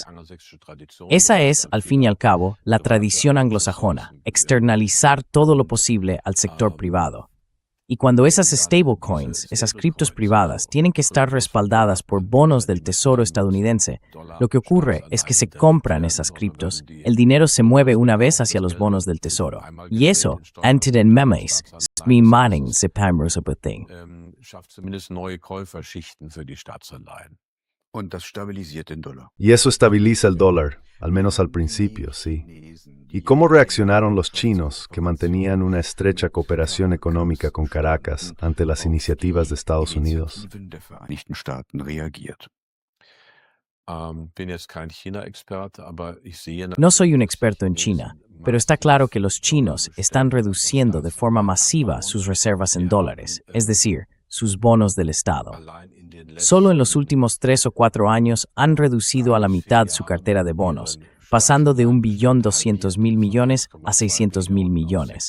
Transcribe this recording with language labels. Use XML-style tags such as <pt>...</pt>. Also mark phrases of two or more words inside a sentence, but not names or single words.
<es>Esa es, al fin y al cabo, la tradición anglosajona, externalizar todo lo posible al sector privado. Y cuando esas stablecoins, esas criptos privadas, tienen que estar respaldadas por bonos del Tesoro estadounidense, lo que ocurre es que se compran esas criptos, el dinero se mueve una vez hacia los bonos del Tesoro. Y eso, ante den memes, Manning se</es> <de>schafft zumindest neue Käuferschichten für die Staatsanleihen.</de> <es>Y eso estabiliza el dólar, al menos al principio, sí. ¿Y cómo reaccionaron los chinos, que mantenían una estrecha cooperación económica con Caracas ante las iniciativas de Estados Unidos?</es> <de>Bin jetzt kein China-Experte, aber ich sehe...</de> <es>No soy un experto en China, pero está claro que los chinos están reduciendo de forma masiva sus reservas en dólares, es decir, sus bonos del Estado. Solo en los últimos 3 o 4 años han reducido a la mitad su cartera de bonos, pasando de 1.200.000 millones a 600.000 millones.</es>